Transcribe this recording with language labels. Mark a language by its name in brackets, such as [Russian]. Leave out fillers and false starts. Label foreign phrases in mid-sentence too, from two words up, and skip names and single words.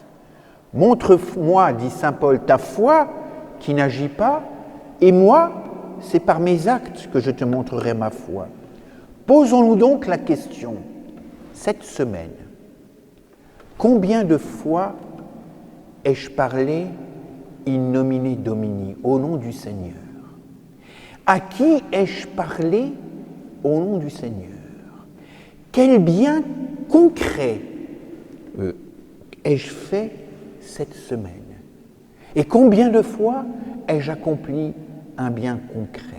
[French] Montre-moi, dit saint Paul, ta foi qui n'agit pas, et moi, c'est par mes actes que je te montrerai ma foi. Posons-nous donc la question, cette semaine, combien de fois ai-je parlé [Latin] in nomine Domini, [French] au nom du Seigneur? À qui ai-je parlé au nom du Seigneur? Quel bien concret ai-je fait cette semaine? Et combien de fois ai-je accompli un bien concret?